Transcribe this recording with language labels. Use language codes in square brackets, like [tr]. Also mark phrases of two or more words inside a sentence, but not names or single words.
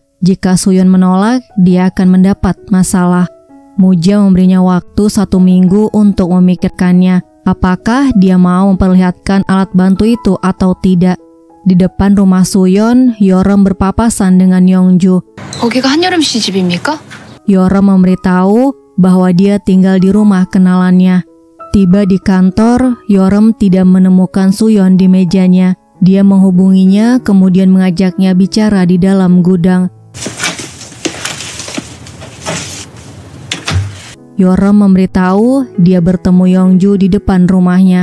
[id] Jika Suyon menolak, dia akan mendapat masalah. Muja memberinya waktu 1 minggu untuk memikirkannya. Apakah dia mau memperlihatkan alat bantu itu atau tidak? Di depan rumah Suyon, Yeorem berpapasan dengan Yongju. [ko] 거기가 한여름 씨 집입니까? [id] Yeorem memberitahu bahwa dia tinggal di rumah kenalannya. Tiba di kantor, Yeorem tidak menemukan Suyon di mejanya. Dia menghubunginya, kemudian mengajaknya bicara di dalam gudang. Yeorem memberitahu dia bertemu Yongju di depan rumahnya.